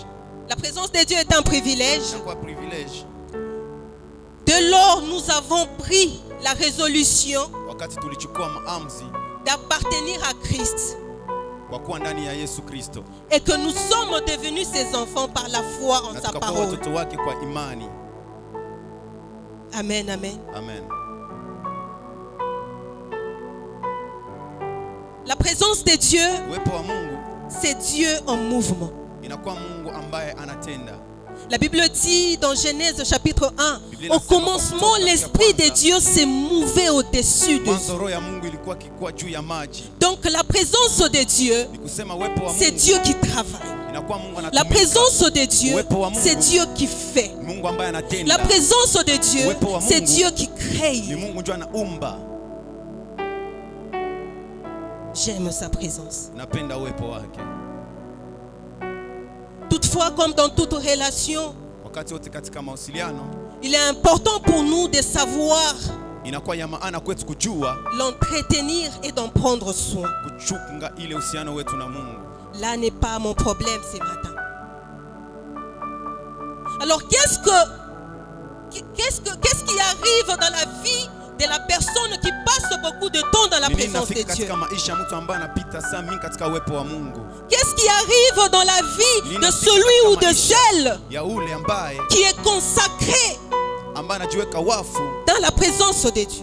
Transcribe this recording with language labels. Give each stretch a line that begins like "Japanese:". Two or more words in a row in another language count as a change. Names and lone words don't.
French: La présence de Dieu est un privilège.
Swahili: Inakuwa privilege.
French: Dès lors, nous avons pris la résolution
Swahili: Wakati tulichukua maamuzi
French: d'appartenir à Christ.
Swahili: kwa kuwa ndani ya Yesu Kristo.
French: Et que nous sommes devenus ses enfants par la foi en
Swahili: Na
French: sa
Swahili: tukakuwa
French: parole.
Swahili: watoto wake kwa imani.
French: Amen, amen.
Swahili: Amen.
French: La présence de Dieu,
Swahili: Uwepo wa Mungu
French: c'est Dieu en mouvement.
Swahili: inakuwa Mungu ambaye anatenda.
French: La Bible dit dans Genèse chapitre 1, au commencement, l'Esprit de Dieu s'est mouvé au-dessus de
Swahili: Mwanzo
French: nous.
Swahili: roho ya Mungu ilikuwa kikuwa juu ya maji.
French: Donc la présence de Dieu,
Swahili: Ni kusema uwepo wa
French: c'est
Swahili: Mungu
French: Dieu qui travaille.
Swahili: inakuwa Mungu
French: La
Swahili: anatumika.
French: présence de Dieu,
Swahili: Uwepo wa Mungu
French: c'est Dieu qui fait.
Swahili: Mungu ambaye anatenda.
French: La présence de Dieu,
Swahili: Uwepo wa
French: c'est
Swahili: Mungu
French: Dieu qui
Swahili: Ni
French: crée.
Swahili: Mungu ndio anaumba.
French: J'aime sa présence.
Swahili: Napenda uwepo wake.
French: Toutefois, comme dans toute relation,
Swahili: Wakati wote katika mawasiliano
French: il est important pour nous de savoir
Swahili: inakuwa ya maana kwetu kujua
French: l'entretenir et d'en prendre soin.
Swahili: kuchunga ile uhusiano wetu na Mungu.
French: Là n'est pas mon problème ce matin. Alors qu'est-ce qui arrive dans la vie de la personne qui passe beaucoup de temps dans la présence de Dieu? Qu'est-ce qui arrive dans la vie de celui ou de celle qui est consacré dans la présence de Dieu?